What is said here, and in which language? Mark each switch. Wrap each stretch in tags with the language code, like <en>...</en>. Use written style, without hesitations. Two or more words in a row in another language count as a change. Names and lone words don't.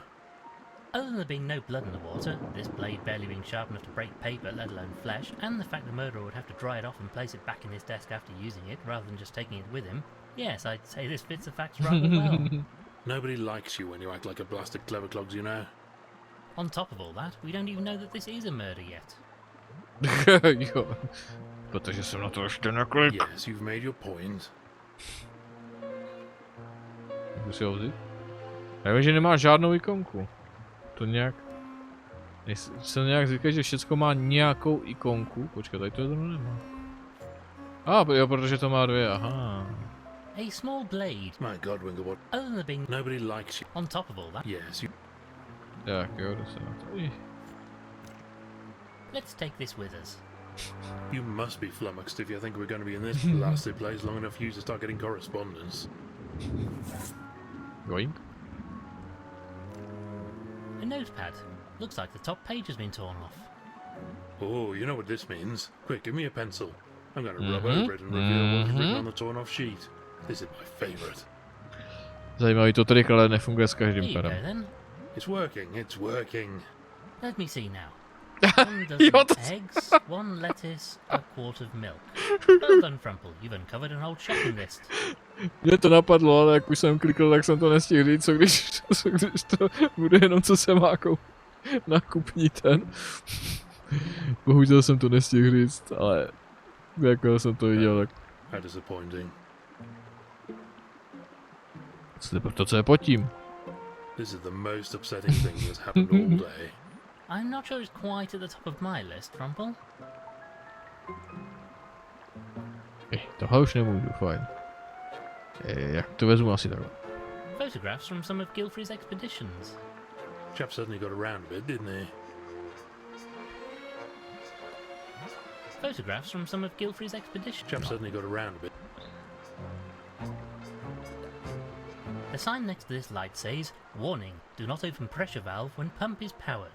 <en>Other than there being no blood in the water, this blade barely being sharp enough to break paper, let alone flesh, and the fact the murderer would have to dry it off and place it back in his desk after using it, rather than just taking it with him, yes, I'd say this fits the facts rather well. Nobody likes you when you act like a blasted clever clogs, you know. On top of all that, we don't even know that this is a murder yet.</en> <cs>Jo. Protože jsem na to ještě neklik.</cs> <en>Yes, you've made your point.</en> <cs>Můžu si ho vzít? Já vím, že nemá žádnou ikonku. To nějak... Jsem nějak zvyklý, že všecko má nějakou ikonku. Počkej, tady to je zrovna nemá. Jo, protože to má dvě, aha.</cs> <en>A small blade. My God, Winklebottom. Other than there being Nobody likes you. on top of all that, Yes, you...</en> <cs>Tak jo, jdu se na to.</cs> <en>let's take this with us. You must be flummoxed if you think we're going to be in this blasted place long enough for you to start getting correspondence. Going? A notepad. Looks like the top page has been torn off. Oh, you know what this means. Quick, give me a pencil. I'm going to rub over it and reveal what's written on the torn off sheet. This is my favourite.</en> <cs>Zajímavý to trik, ale nefunguje s</cs> <en>Here</en> <cs>každým</cs> <en>you go</en> <cs>perem.</cs> <en>then. It's working, it's working. Let me see now. 1 dozen eggs, 1 lettuce, a quart of milk. Well done, Frumple. You've uncovered an old shopping list.</en> <cs>Mě to napadlo, ale jak už jsem klikl, tak jsem to nestihl říct, co když to bude jenom co se má nakupní ten. Bohužel jsem to nestihl říct, ale jako jsem to viděl, tak...</cs> <en>How disappointing.</en> <cs>To, co je pod tím.</cs> <en>This is the most upsetting thing that's happened all day. I'm not sure it's quite at the top of my list, Frumple.</en> <cs>Tohle už nemůžu, fajn. Jak to vezmu asi takhle.</cs> <en>Photographs from some of Gilfrey's expeditions. Chap suddenly got around a bit, didn't he? Photographs from some of Gilfrey's expeditions. Chap suddenly got around a bit. The sign next to this light says, "Warning, do not open pressure valve when pump is powered."</en>